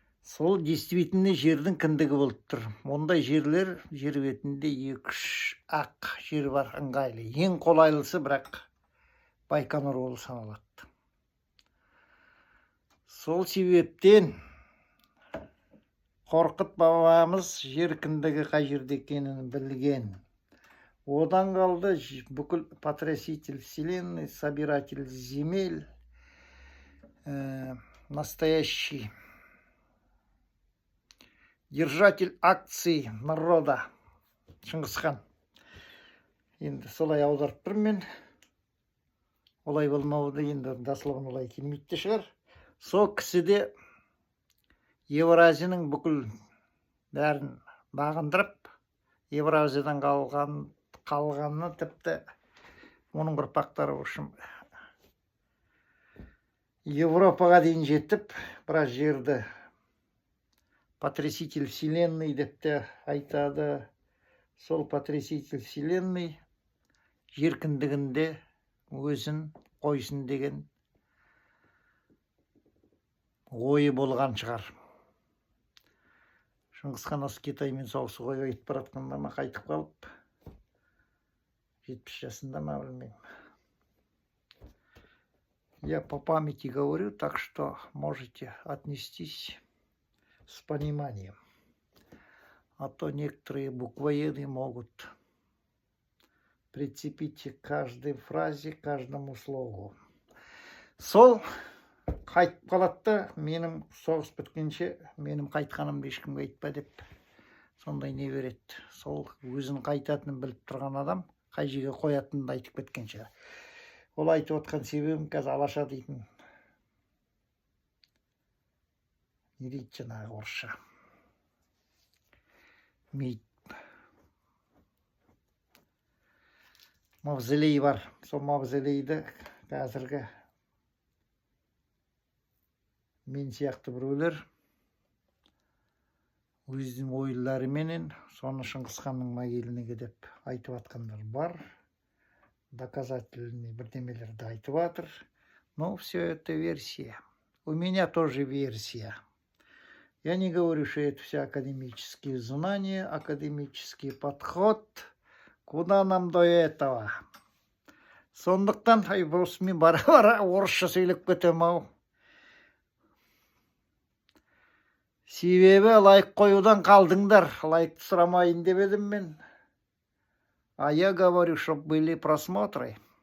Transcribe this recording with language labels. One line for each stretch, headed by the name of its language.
Kazakh: Сол действительно жердің кіндігі болып тұр. Ондай жерлер жер бетінде 2-3 ақ жер бар, ыңғайлы. Ең қолайлысы бірақ Байқоңыр болып саналады. Сол себептен Қорқыт бабамыз жер кіндігі қай жерде екенін білген. Одан қалды бүкіл
Russian: потряситель вселенной, собиратель земель, настоящий держатель акций народа Шыңғысхан.
Kazakh: Енді солай аударып тұрмын мен. Олай болмауды енді дословно олай келмейді де шығар. Сол кісіде Евразияның бүкіл бәрін бағындырып, Евразиядан қалғаны тіпті оның ұрпақтары үшін Европаға дейін жетіп, біраз жерді
Russian: потряситель вселенной
Kazakh: деп те айтады. Сол
Russian: потряситель вселенной
Kazakh: жер кіндігінде өзін қойсын деген ойы болған шығар. Шыңғысхан осы Китаймен соғысы қойып баратқанда ма қайтып қалып, 70 жасында ма білмеймін.
Russian: Я по памяти говорю, так что можете отнестись с пониманием. А то некоторые буквоеды могут прицепить к каждой фразе, каждому слову.
Kazakh: Сол қайтып қалады, менің соғыс біткенше менің қайтқанымды ешкімге айтпа деп сондай не береді. Сол өзін қайтатынын біліп тұрған адам қай жерге қоятынын айтып кеткен шығар. Ол айтып отқан себебім қазір алаша дейтін не дейді жаңағы орысша мавзолей бар. Сол мавзолейді қазіргі мен сияқты біреулер өзінің ойларыменен соны Шыңғысханның могилінігі деп айтып атқандар бар.
Russian: Доказательный
Kazakh: бірдемелерді айтып атыр.
Russian: Но все это версия. У меня тоже версия. Я не говорю, что это все академические знания, академический подход. Куда нам до этого?
Kazakh: Сондықтан осымен бара-бара орысша сөйлеп кетем-ау. Себебі лайк қоюдан қалдыңдар. Лайкты сұрамайын деп едім мен.
Russian: А я говорю, чтобы были просмотры.